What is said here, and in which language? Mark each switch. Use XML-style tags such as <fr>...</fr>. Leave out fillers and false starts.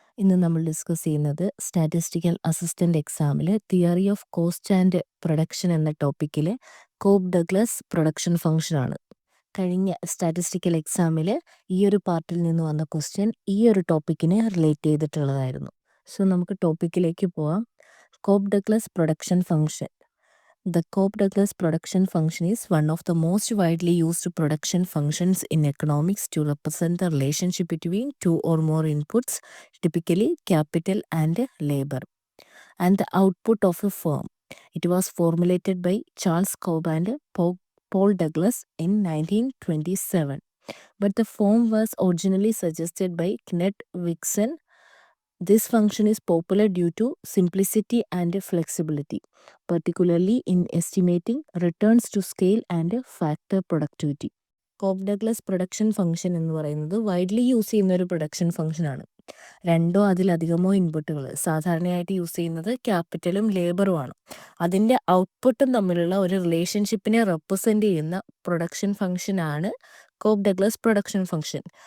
<ml>ഇന്ന് നമ്മൾ ഡിസ്കസ് ചെയ്യുന്നത് സ്റ്റാറ്റിസ്റ്റിക്കൽ അസിസ്റ്റൻ്റ് എക്സാമിൽ theory of cost and production എന്ന ടോപ്പിക്കിൽ കോബ് ഡഗ്ലസ് പ്രൊഡക്ഷൻ ഫംഗ്ഷനാണ്. കഴിഞ്ഞ സ്റ്റാറ്റിസ്റ്റിക്കൽ എക്സാമിൽ ഈ ഒരു പാർട്ടിൽ നിന്ന് വന്ന ക്വസ്റ്റ്യൻ ഈ ഒരു ടോപ്പിക്കിനെ റിലേറ്റ് ചെയ്തിട്ടുള്ളതായിരുന്നു. സോ നമുക്ക് ടോപ്പിക്കിലേക്ക് പോവാം. Cobb Douglas production function.</ml> <en>The Cobb-Douglas production function is one of the most widely used production functions in economics to represent the relationship between two or more inputs, typically capital and labor, and the output of a firm. It was formulated by Charles Cobb and Paul Douglas in 1927, but the form was originally suggested by Kenneth Wixon. This function is popular due to simplicity and flexibility, particularly in estimating returns to scale and factor productivity.</en> <ml>Cobb Douglas production function എന്ന് പറയുന്നത് widely use ചെയ്യുന്ന ഒരു production ഫംഗ്ഷനാണ്. രണ്ടോ അതിലധികമോ ഇൻപുട്ടുകൾ സാധാരണയായിട്ട് use ചെയ്യുന്നത് ക്യാപിറ്റലും ലേബറുമാണ്. അതിൻ്റെ ഔട്ട്പുട്ടും തമ്മിലുള്ള ഒരു റിലേഷൻഷിപ്പിനെ റെപ്രസെൻ്റ് ചെയ്യുന്ന പ്രൊഡക്ഷൻ ഫംഗ്ഷനാണ് കോബ് ഡഗ്ലസ് പ്രൊഡക്ഷൻ ഫംഗ്ഷൻ.</ml>